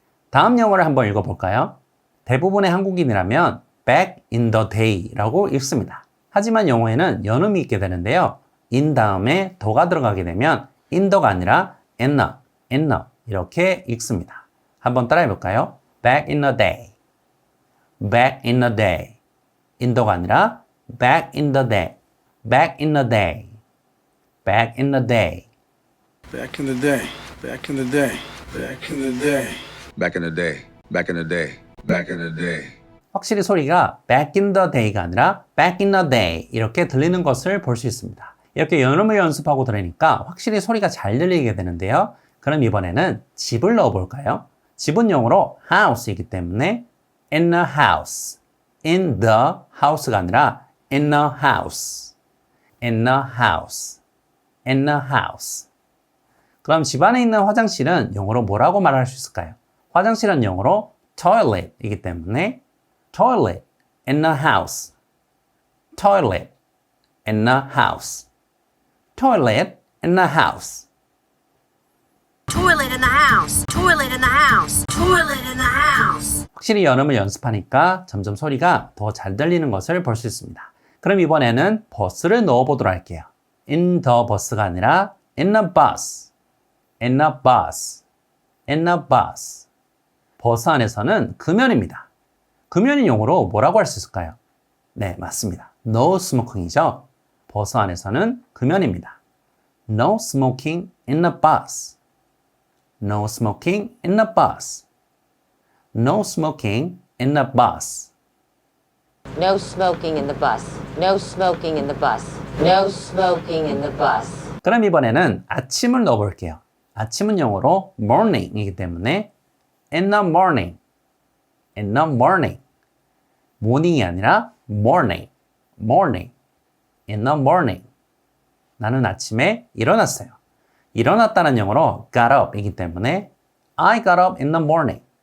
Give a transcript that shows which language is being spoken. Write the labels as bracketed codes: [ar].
[ko] 다음 영어를 한번 읽어볼까요? 대부분의 한국인이라면 [en] back in the day [ko] 라고 읽습니다. 하지만 영어에는 연음이 있게 되는데요. in 다음에 더가 들어가게 되면 in the가 아니라 in the 이렇게 읽습니다. 한번 따라해볼까요? [en] back in the day, back in the day. in the가 아니라 back in the day, back in the day, back in the day. Back in the day, back in the day, back in the day. Back in the day, back in the day, back in the day. [ko] 확실히 소리가 [en] back in the day [ko] 가 아니라 back in the day 이렇게 들리는 것을 볼 수 있습니다. 이렇게 연음을 연습하고 들으니까 확실히 소리가 잘 들리게 되는데요. 그럼 이번에는 집을 넣어볼까요? 집은 영어로 house이기 때문에 [en] in the house, in the house가 아니라 in the house, in the house, in the house. [ko] 그럼 집 안에 있는 화장실은 영어로 뭐라고 말할 수 있을까요? 화장실은 영어로 toilet이기 때문에 [en] toilet in the house, toilet in the house, toilet in the house. Toilet in the house. Toilet in the house. Toilet in the house. [ko] 확실히 연음을 연습하니까 점점 소리가 더 잘 들리는 것을 볼 수 있습니다. 그럼 이번에는 버스를 넣어보도록 할게요. [en] in the bus가 아니라 in the bus, in the bus, in the bus. [ko] 버스 안에서는 금연입니다. 금연인 용어로 뭐라고 할 수 있을까요? 네, 맞습니다. [en] No smoking이죠. [ko] 버스 안에서는 금연입니다. [en] No smoking in the bus. No smoking in the bus. No smoking in the bus. No smoking in the bus. No smoking in the bus. No smoking in the bus. [ko] 그럼 이번에는 아침을 넣어볼게요. 아침은 영어로 morning이기 때문에 [en] in the morning, in the morning. morning이 아니라 morning, morning, in the morning. [ko] 나는 아침에 일어났어요. 일어났다는 영어로 got up이기 때문에 [en] I got up in the morning.